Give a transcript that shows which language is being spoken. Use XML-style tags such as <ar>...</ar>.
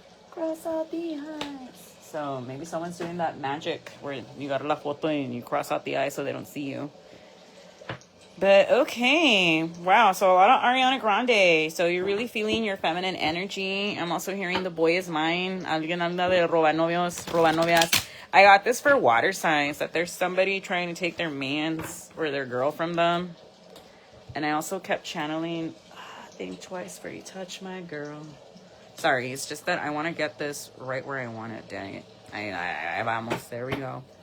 <en>Cross out the eyes. So maybe someone's doing that magic where you got</en> <es>a la foto</es> <en>and you cross out the eyes so they don't see you. But okay, wow, so a lot of Ariana Grande. So you're really feeling your feminine energy. I'm also hearing the boy is mine.</en> <es>Alguien anda de robanovios, robanovias.</es> <en>I got this for water signs, that there's somebody trying to take their man's or their girl from them. And I also kept channeling, think twice before you touch my girl. Sorry, it's just that I want to get this right where I want it, dang it. I</en> <es>vamos,</es> <en>there we go.</en>